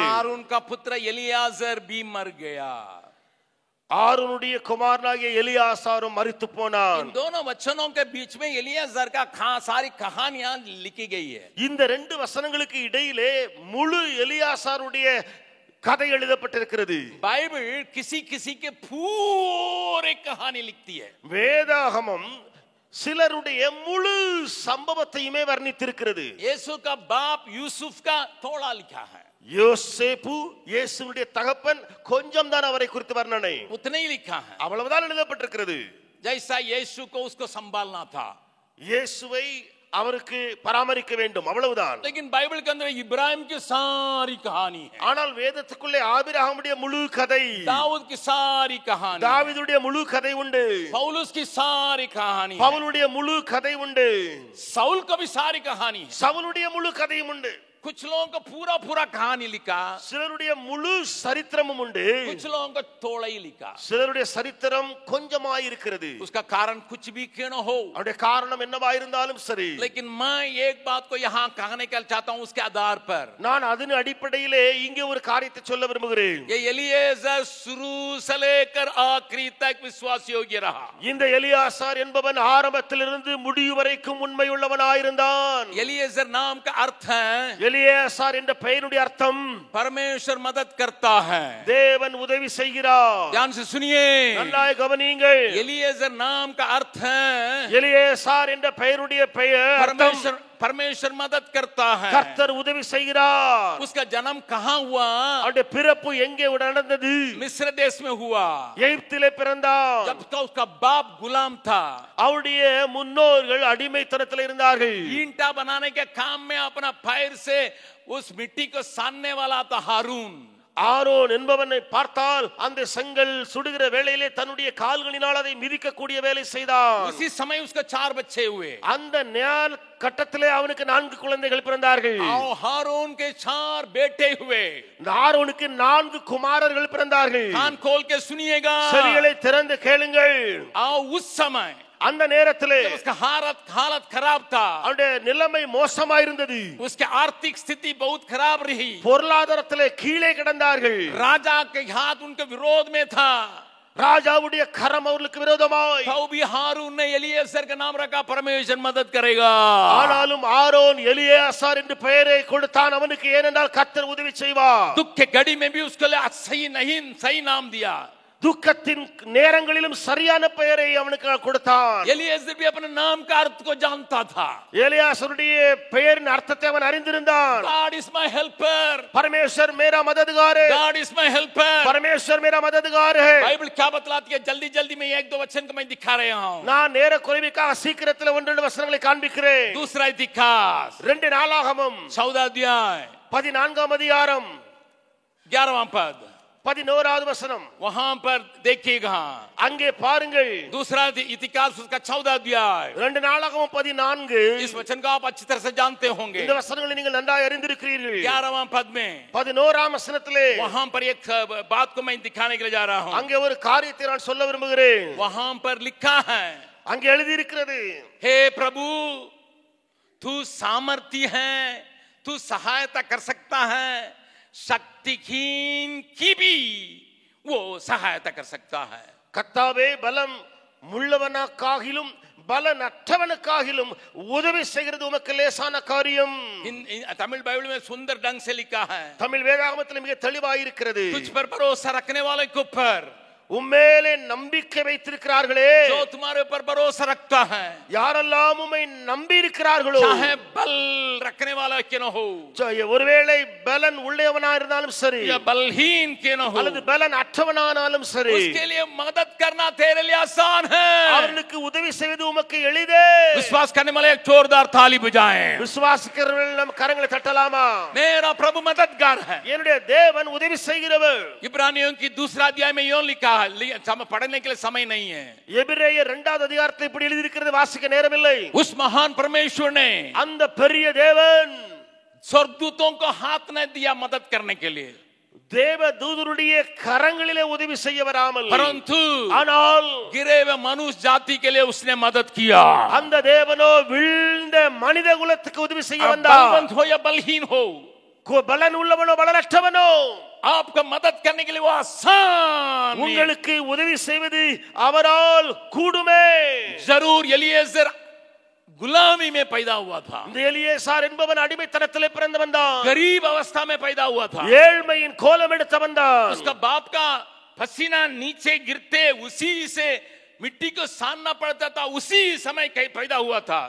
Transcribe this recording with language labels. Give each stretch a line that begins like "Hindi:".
Hindi: हारून का पुत्र एलियाजर भी मर गया.
Tamil: ஆரோனுடைய குமாரனாகிய எலியாசாரும் மரித்து போனான்.
Hindi: इन दोनों वचनों के बीच में एलियाजर का सारी कहानियां लिखी गई है.
Tamil: இந்த ரெண்டு வசனங்களுக்கு இடையிலே முழு எலியாசாருடைய கதை எழுதப்பட்டிருக்கிறது.
Hindi: बाइबल किसी किसी के पूरे कहानी लिखती है.
Tamil: வேதாகமம் சிலருடைய முழு சம்பவத்தையுமே வர்ணித்திருக்கிறது.
Hindi: यीशु का बाप यूसुफ का थोड़ा लिखा है.
Tamil: யோசேப்பு இயேசுவுடைய தகப்பன் கொஞ்சம் தான் அவரை குறித்து வர்ணனை,
Hindi: उतना ही लिखा है.
Tamil: அவ்வளவுதான் எழுதப்பட்டிருக்கிறது.
Hindi: जैसा यीशु को उसको संभालना था,
Tamil: இயேசுவை அவருக்கு பராமரிக்க வேண்டும், அவ்வளவுதான்.
Hindi: लेकिन बाइबल के अंदर इब्राहिम की सारी कहानी है.
Tamil: ஆனால் வேதத்துக்குள்ளே ஆபிரகாமுடைய முழு கதை,
Hindi: दाऊद की सारी कहानी,
Tamil: தாவீதுடைய முழு கதை உண்டு,
Hindi: पौलुस की सारी कहानी,
Tamil: பவுலுடைய முழு கதை உண்டு,
Hindi: साउल का भी सारी कहानी है.
Tamil: சவுலுடைய முழு கதையும் உண்டு.
Hindi: कुछ लोगों को पूरा पूरा कहानी लिखा,
Tamil: சிலருடைய முழு சரித்திரமும் உண்டு,
Hindi: कुछ लोगों को थोड़ा ही लिखा.
Tamil: சிலருடைய சரித்திரம் கொஞ்சமாய் இருக்கிறது.
Hindi: उसका कारण कुछ भी क्यों न हो,
Tamil: அவருடைய காரணம் என்னவா இருந்தாலும் சரி,
Hindi: लेकिन मैं एक बात को यहाँ कहने का चाहता हूँ उसके आधार पर.
Tamil: நான் அதன் அடிப்படையிலே இங்கே ஒரு காரியத்தை சொல்ல விரும்புகிறேன்.
Hindi: ये एलिएजर शुरू से लेकर आखिरी तक विश्वास योग्य रहा.
Tamil: இந்த எலியாசார் என்பவன் ஆரம்பத்திலிருந்து முடிவு வரைக்கும் உண்மையுள்ளவனாயிருந்தான்.
Hindi: एलिएजर नाम का अर्थ है
Tamil: எலியாசார் என்ற பெயருடைய அர்த்தம்
Hindi: परमेश्वर मदद करता है.
Tamil: தேவன் உதவி செய்கிறார்.
Hindi: ध्यान से सुनिए,
Tamil: நன்றாய் கவனியுங்கள்.
Hindi: एलिएजर नाम का अर्थ है
Tamil: எலியாசார் என்ற பெயருடைய பெயர்
Hindi: परमेश्वर मदद करता है.
Tamil: கர்த்தர் உதவி செய்கிறார்.
Hindi: उसका जन्म कहाँ हुआ?
Tamil: அவருடைய பிறப்பு எங்கே நடந்தது?
Hindi: मिस्र देश में हुआ.
Tamil: எகிப்திலே பிறந்தார்.
Hindi: जब तक उसका बाप गुलाम था,
Tamil: அவருடைய முன்னோர்கள் அடிமைத்தனத்தில் இருந்தார்கள்.
Hindi: ईंटा बनाने के काम में अपना पैर से उस मिट्टी को सानने वाला था हारून.
Tamil: ஆரோன் என்பவனை பார்த்தால் அந்த செங்கல் சுடுகிற வேளையிலே தன்னுடைய கால்களினால் அதை மிதிக்கக்கூடிய வேலை செய்தான்.
Hindi: उसी समय उसका 4 बच्चे हुए.
Tamil: அந்த ஞான கட்டத்திலே அவனுக்கு 4 குழந்தைகள் பிறந்தார்கள்.
Hindi: हारून के 4 बेटे हुए.
Tamil: ஆரோனுக்கு 4 குமாரர்கள் பிறந்தார்கள்.
Hindi: कान खोल के सुनिएगा,
Tamil: செவிகளை திறந்து கேளுங்கள்.
Hindi: उस समय
Tamil: அந்த நேரத்திலே
Hindi: उसका हालत खराब था,
Tamil: அவருடைய நிலைமை மோசமாக இருந்தது.
Hindi: उसकी आर्थिक स्थिति बहुत खराब रही.
Tamil: பொருளாதாரத்திலே கீழே கிடந்தார்கள்.
Hindi: राजा के हाथ उनके विरोध में था.
Tamil: ராஜாவுடைய கரம் அவர்களுக்கு விரோதமாய்.
Hindi: तो भी हारून ने एलिएजर का नाम रखा, परमेश्वर मदद करेगा.
Tamil: ஆனாலும் ஆரோன் எலியாசார் என்று பெயரை கொடுத்தான் அவனுக்கு, ஏனென்றால் கர்த்தர் உதவி செய்வார்.
Hindi: दुख के घड़ी में भी उसके लिए सही नाम दिया.
Tamil: துக்கத்தின் நேரங்களிலும் சரியான பெயரை அவனுக்கு கொடுத்தான்.
Hindi: एलिएजर भी अपने नाम का अर्थ को जानता था.
Tamil: எலியாசருடைய பெயரின் அர்த்தத்தை அவன் அறிந்திருந்தான்.
English: God is my helper.
Hindi: परमेश्वर मेरा मददगार है.
English: God is my helper.
Hindi: परमेश्वर मेरा मददगार है. बाइबल क्या बतलाती है? जल्दी जल्दी में 1-2 वचन को मैं दिखा रहा हूं.
Tamil: நான் நேர குறைவுக்காக சீக்கிரத்தில் 1-2 வசனங்களை காண்பிக்கிறேன்.
Hindi: दूसरा इतिहास
Tamil: 2 நாளாகமம்
Hindi: 14 अध्याय
Tamil: 14ஆம் அதிகாரம்
Hindi: 11वां पद
Tamil: 11வது வசனம்.
Hindi: वहां पर देखिएगा,
Tamil: அங்கே பாருங்கள்.
Hindi: दूसरा इतिहास उसका 14 अध्याय
Tamil: 2 நாளாகமம் 14.
Hindi: इस वचन को आप अच्छी तरह से जानते होंगे.
Tamil: இந்த வசனங்களை நீங்கள் நன்றாக அறிந்திருக்கிறீர்கள்.
Hindi: 11वां पद में
Tamil: 11ஆம் வசனத்திலே
Hindi: वहां पर एक बात को मैं दिखाने के लिए जा रहा हूं.
Tamil: அங்கே ஒரு காரியத்தை நான் சொல்ல விரும்புகிறேன்.
Hindi: वहां पर लिखा है,
Tamil: அங்கே எழுதி இருக்கிறது,
Hindi: हे प्रभु तू सामर्थी है, तू सहायता कर सकता है, शक्तिहीन की भी वो सहायता कर सकता है.
Tamil: கர்த்தாவே பலம் உள்ளவனுக்காகிலும் பலனற்றவனுக்காகிலும் உதவி செய்கிறது உமக்கு லேசான காரியம்.
Hindi: तमिल बाइबल में सुंदर ढंग से लिखा है,
Tamil: தமிழ் வேதாகமத்தில் மிக தெளிவாக இருக்கிறது.
Hindi: तुझ पर भरोसा रखने वाले के ऊपर,
Tamil: உம்மேலே நம்பிக்கை வைத்திருக்கிறார்களே,
Hindi: जो तुम्हारे ऊपर भरोसा रखता है,
Tamil: யாரெல்லாம் உம்மை நம்பி இருக்கிறார்களோ,
Hindi: चाहे बल रखने वाला क्यों न हो,
Tamil: ஒருவேளை பலன் உள்ளவனா இருந்தாலும் சரி,
Hindi: या बलहीन क्यों न हो,
Tamil: அல்லது பலன் அற்றவனானாலும் சரி,
Hindi: उसके लिए मदद करना तेरे लिए आसान है.
Tamil: அவர்களுக்கு உதவி செய்வது உமக்கு எளிதே.
Hindi: विश्वास करने वाले एक जोरदार ताली बजाएं.
Tamil: விசுவாசிக்கிறவர்கள் நம் கரங்களை தட்டலாமா?
Hindi: मेरा प्रभु मददगार है.
Tamil: என்னுடைய தேவன் உதவி செய்கிறவர்.
Hindi: इब्रानियों की दूसरा अध्याय में यूं लिखा है, पढ़ने के लिए समय नहीं है.
Tamil: எபிரேயர் 2வது அதிகாரத்தில் இப்படி எழுதி இருக்கிறது, வாசிக்க நேரமில்லை.
Hindi: उस महान परमेश्वर ने
Tamil: அந்த பெரிய தேவன்
Hindi: स्वर्गदूतों को हाथ न दिया मदद करने के लिए.
Tamil: தேவதூதருடைய கரங்களிலே உதவி செய்ய வராமல்
Hindi: परंतु
Tamil: ஆனால்
Hindi: गिरे हुए मनुष्य जाति के लिए उसने मदद किया।
Tamil: அந்த தேவனோ விழுந்த மனித குலத்துக்கு உதவி செய்ய வந்தார்.
Hindi: बलवंत हो या बलहीन हो,
Tamil: பலன் உள்ளவனோ பலனற்றவனோ
Hindi: आपको मदद करने के लिए वो आसान है।
Tamil: உங்களுக்கு உதவி செய்வது அவரால் கூடுமே.
Hindi: जरूर एलीएजर गुलामी में पैदा हुआ था,
Tamil: இந்த எலியேசார் என்பவன் அடிமைத்தனத்திலே பிறந்தவன் தான்.
Hindi: गरीब अवस्था में पैदा हुआ था,
Tamil: ஏழ்மையின் கோலம் எடுத்தவன் தான்.
Hindi: उसका बाप का पसीना नीचे गिरते उसी से मिट्टी को सानना पड़ता था, उसी समय कहीं पैदा हुआ था।